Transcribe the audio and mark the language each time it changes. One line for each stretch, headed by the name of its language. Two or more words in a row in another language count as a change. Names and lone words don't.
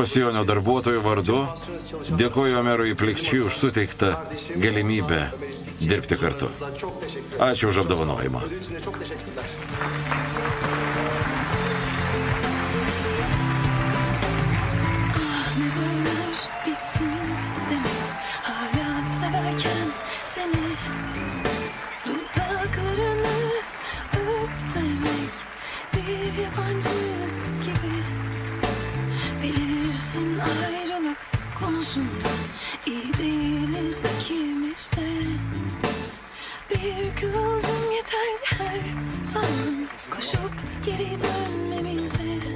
Lithuanian: pasienio darbuotojų vardu dėkoju Omerui Iplikčiui už suteiktą galimybę dirbti kartu.
Turkish: çok teşekkür ederim.
Lithuanian: Ačiū už apdovanojimą.
Turkish: Ödül için de çok teşekkürler. Ne zorlar bitsin demek hala severken seni dudaklarını öpmemek bir yabancı gibi bilirsin ayrılık konusunda iyi değiliz ikimiz de bir kıvılcım yeter her zaman koşup geri dönmemize.